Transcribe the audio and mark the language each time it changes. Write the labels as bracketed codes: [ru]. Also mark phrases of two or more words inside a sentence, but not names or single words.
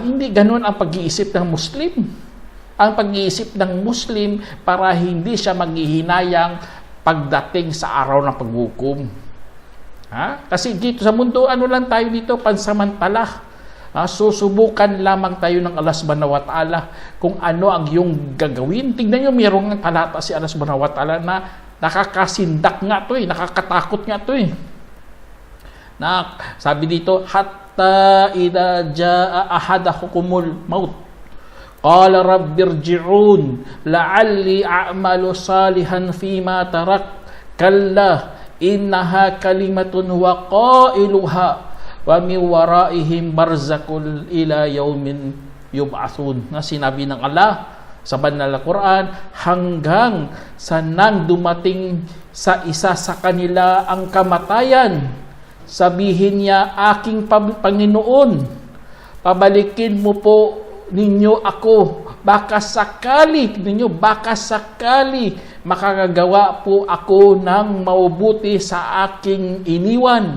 [tl] Hindi ganun ang pag-iisip ng Muslim. Ang pag-iisip ng Muslim para hindi siya maghihinayang pagdating sa araw ng paghukom. Kasi dito sa mundo, ano lang tayo dito, pansamantala. Susubukan lamang tayo ng Allah [ar] سبحانه وتعالى [tl] kung ano ang iyong gagawin. Tingnan nyo, mayroong talata si Allah [ar] سبحانه وتعالى [tl] na nakakasindak nga to nakakatakot nga to na sabi dito, [ar] حتى إذا جاء أحدهم الموت قال رب ارجعون لعلي أعمل صالحا فيما ترك كلا إنها كلمة وقائلها ومن ورائهم برزخ إلى يوم يبعثون. [tl] Na sinabi ng Allah sa banal na Quran, hanggang sa nang dumating sa isa sa kanila ang kamatayan, sabihin niya, aking Panginoon, pabalikin mo po ninyo ako, baka sakali makakagawa po ako ng mabuti sa aking iniwan.